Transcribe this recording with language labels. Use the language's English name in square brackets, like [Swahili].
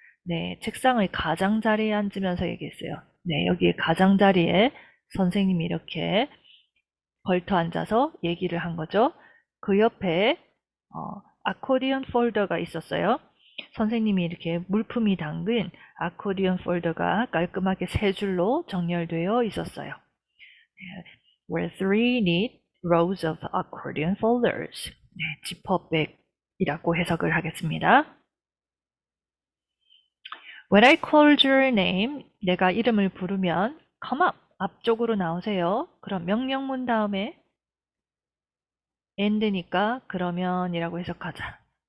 [Korean] 네, 책상의 가장자리에 앉으면서 얘기했어요. 네, 여기 가장자리에 선생님이 이렇게 걸터 앉아서 얘기를 한 거죠. 그 옆에 아코디언 폴더가 있었어요. 선생님이 이렇게 물품이 담긴 아코디언 폴더가 깔끔하게 세 줄로 정렬되어 있었어요. [English] Were three neat rows of accordion folders. [Korean] 네, 지퍼백이라고 해석을 하겠습니다. [English] When I called your name, [Korean] 내가 이름을 부르면 [English] come up, [Korean] 앞쪽으로 나오세요. 그럼 명령문 다음에 and니까 그러면이라고 해석하자.